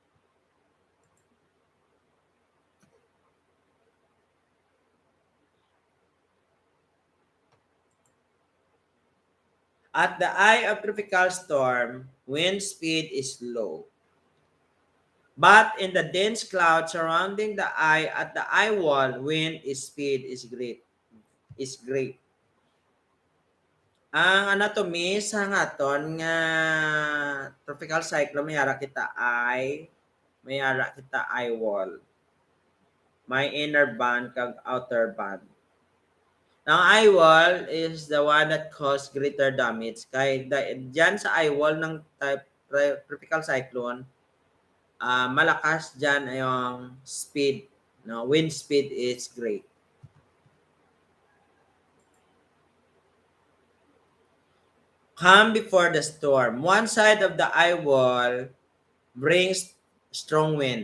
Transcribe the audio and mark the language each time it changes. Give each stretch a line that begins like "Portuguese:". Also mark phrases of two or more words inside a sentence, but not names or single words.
English: At the eye of tropical storm, wind speed is low. But in the dense cloud surrounding the eye at the eye wall, wind speed is great.
Hiligaynon: Ang anatomy sa ngaton nga
English: tropical cyclone
Hiligaynon: may ara kita
English: eye wall.
Hiligaynon: May
English: inner band
Hiligaynon: kag
English: outer band. Now, eye wall is the one that cause greater damage.
Filipino: Kay dyan sa
English: eye wall
Filipino: ng
English: tropical cyclone,
Filipino: malakas dyan yung speed.
English: No? Wind speed is great. Calm before the storm. One side of the eye wall brings strong wind.